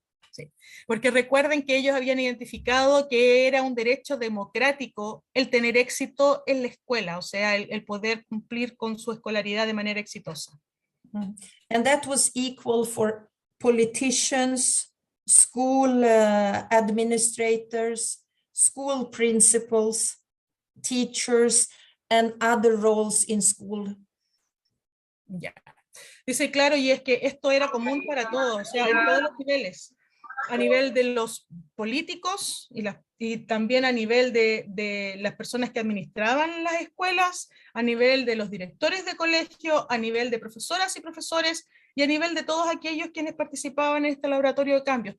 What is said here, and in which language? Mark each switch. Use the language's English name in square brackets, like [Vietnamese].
[Spanish] Sí. Porque recuerden que ellos habían identificado que era un derecho democrático el tener éxito en la escuela, o sea, el poder cumplir con su escolaridad de manera exitosa. [English] And that was equal for politicians, school administrators, school principals, teachers, and other roles in school. [Spanish] Ya. Dice, claro, y es que esto era común para todos, o sea, en todos los niveles, a nivel de los políticos y también a nivel de las personas que administraban las escuelas, a nivel de los directores de colegio, a nivel de profesoras y profesores, y a nivel de todos aquellos quienes participaban en este laboratorio de cambios.